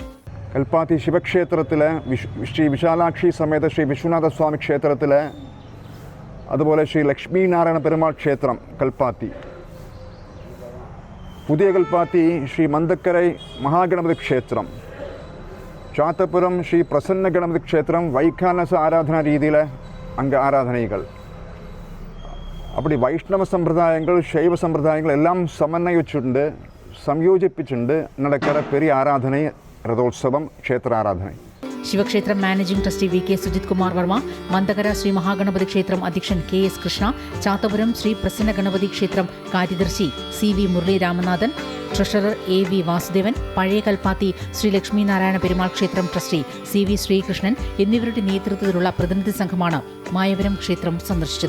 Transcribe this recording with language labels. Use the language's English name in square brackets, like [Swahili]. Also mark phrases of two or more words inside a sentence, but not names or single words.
[Malayalam] കൽപ്പാത്തി ശിവക്ഷേത്രത്തിലെ ശ്രീ വിശാലാക്ഷി സമേത ശ്രീ വിശ്വനാഥസ്വാമി ക്ഷേത്രത്തിലെ, അതുപോലെ ശ്രീ ലക്ഷ്മീനാരായണ പെരുമാൾ ക്ഷേത്രം കൽപ്പാത്തി, പുതിയ കൽപ്പാത്തി ശ്രീ മന്ദക്കരൈ മഹാഗണപതി ക്ഷേത്രം, ചാത്തപുരം ശ്രീ പ്രസന്ന ഗണപതി ക്ഷേത്രം വൈഖാനസ ആരാധനാ രീതിയിലെ ആരാധനകൾ. [Tamil] அப்படி வைஷ்ணவ சம்பிரதாயங்கள் சைவ சம்பிரதாயங்கள் எல்லாம் சமன்வயிச்சுண்டு [Malayalam] സംയോജിപ്പിച്ചുണ്ട് നടക്കുന്ന പെരിയ ആരാധന രഥോത്സവം ക്ഷേത്ര ആരാധന. ശിവക്ഷേത്ര മാനേജിംഗ് ട്രസ്റ്റി VK സുജിത് കുമാർ വർമ്മ, മന്ദകര ശ്രീ മഹാഗണപതി ക്ഷേത്രം അധ്യക്ഷൻ KS കൃഷ്ണ, ചാത്തപുരം ശ്രീ പ്രസന്ന ഗണപതി ക്ഷേത്രം കാര്യദർശി CV മുരളി രാമനാഥൻ, ട്രഷറർ AV വാസുദേവൻ, പഴയ കൽപ്പാത്തി ശ്രീ ലക്ഷ്മീനാരായണ പെരുമാൾ ക്ഷേത്രം ട്രസ്റ്റി CV ശ്രീകൃഷ്ണൻ എന്നിവരുടെ നേതൃത്വത്തിലുള്ള പ്രതിനിധി സംഘമാണ് മായവരം ക്ഷേത്രം സന്ദർശിച്ചത്.